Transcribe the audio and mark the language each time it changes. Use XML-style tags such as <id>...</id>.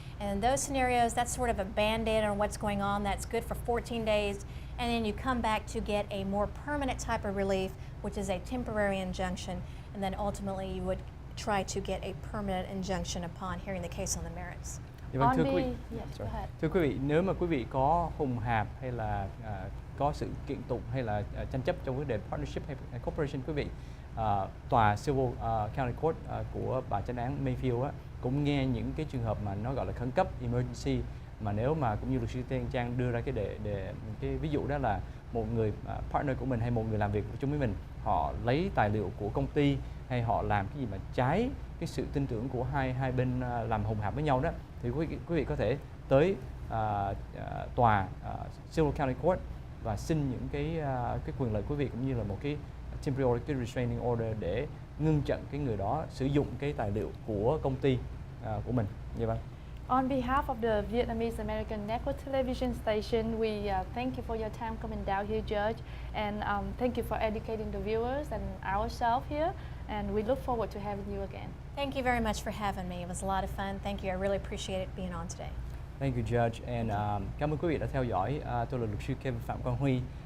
<en>And in those scenarios, that's sort of a band-aid on what's going on. That's good for 14 days, and then you come back to get a more permanent type of relief, which is a temporary injunction, and then ultimately you would try to get a permanent injunction upon hearing the case on the merits.</en> <vi>Dạ vâng, thưa quý vị,</vi> <en>Yes, go ahead.</en> <vi>thưa quý vị, nếu mà quý vị có hùng hạp hay là có sự kiện tụng hay là tranh chấp trong vấn đề</vi> <en>partnership</en> <vi>hay</vi> <en>corporation,</en> <vi>quý vị, tòa Civil County Court của bà chánh án Mayfield cũng nghe những cái trường hợp mà nó gọi là khẩn cấp</vi> <en>emergency,</en> <vi>mà nếu mà cũng như luật sư Tiên Trang đưa ra cái ví dụ đó là một người partner của mình hay một người làm việc chung với mình, họ lấy tài liệu của công ty hay họ làm cái gì mà trái cái sự tin tưởng của hai bên làm hùng hạp với nhau đó, thì quý vị có thể tới tòa Civil County Court và xin những cái quyền lợi quý vị cũng như là một cái</vi> <en>temporary restraining order</en> <vi>để ngưng chặn cái người đó sử dụng cái tài liệu của công ty của mình. Dạ vâng.</vi> <en>On behalf of the Vietnamese American Network Television Station, we thank you for your time coming down here, Judge, and thank you for educating the viewers and ourselves here, and we look forward to having you again. Thank you very much for having me. It was a lot of fun. Thank you. I really appreciate it being on today. Thank you, Judge, and</en> <vi>cảm ơn quý vị đã theo dõi. Tôi là luật sư Kevin Phạm Quang Huy.</vi>